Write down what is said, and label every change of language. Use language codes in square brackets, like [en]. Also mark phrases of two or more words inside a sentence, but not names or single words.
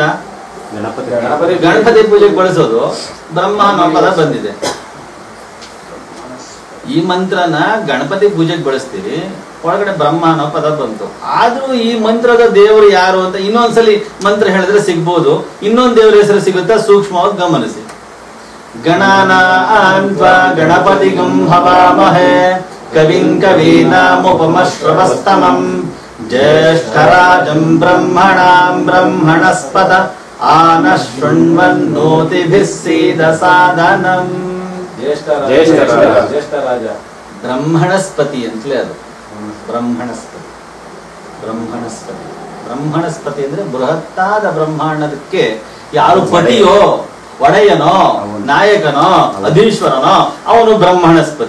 [kn] ಗಣಪತಿ ಪೂಜೆಗೆ ಬಳಸೋದು. ಬ್ರಹ್ಮ ಅನ್ನೋ ಪದ ಬಂದಿದೆ. ಈ ಮಂತ್ರನ ಗಣಪತಿ ಪೂಜೆಗೆ ಬಳಸ್ತೀರಿ, ಒಳಗಡೆ ಬ್ರಹ್ಮ ಅನ್ನೋ ಪದ ಬಂತು. ಆದ್ರೂ ಈ ಮಂತ್ರದ ದೇವರು ಯಾರು ಅಂತ ಇನ್ನೊಂದ್ಸಲಿ ಮಂತ್ರ ಹೇಳಿದ್ರೆ ಸಿಗ್ಬೋದು. ಇನ್ನೊಂದು ದೇವರ ಹೆಸರು ಸಿಗುತ್ತಾ? ಸೂಕ್ಷ್ಮವಾಗಿ ಗಮನಿಸಿ. [sa] ಗಣಾನಾನ್ತ್ವಾ ಗಣಪತಿಗಂ ಹವಾಮಹೇ ಕವಿಂ ಕವೀನಾಮುಪಮಶ್ರವಸ್ತಮಂ ಜ್ಯೇಷ್ಠರಾಜಂ ಬ್ರಹ್ಮಣಾಂ ಬ್ರಹ್ಮಣಸ್ಪದ ಆನ ಶೃಣ್ವನ್ನೋತಿಭಿಃ ಸೀದ ಸಾಧನಂ. ಜ್ಯೇಷ್ಠ ಜ್ಯೇಷ್ಠ ರಾಜ. ಜ್ಯೇಷ್ಠ ರಾಜ. [kn] ಬ್ರಹ್ಮಣಸ್ಪತಿ ಅಂತಲೇ ಅದು. ಬ್ರಹ್ಮಣಸ್ಪತಿ ಬ್ರಹ್ಮಣಸ್ಪತಿ ಬ್ರಹ್ಮಣಸ್ಪತಿ ಅಂದ್ರೆ ಬೃಹತ್ತಾದ ಬ್ರಹ್ಮಾಂಡಕ್ಕೆ ಯಾರು ಪತಿಯೋ, ಒಡೆಯನೋ, ನಾಯಕನೋ, ಅಧೀಶ್ವರನೋ ಅವನು ಬ್ರಹ್ಮಣಸ್ಪತಿ.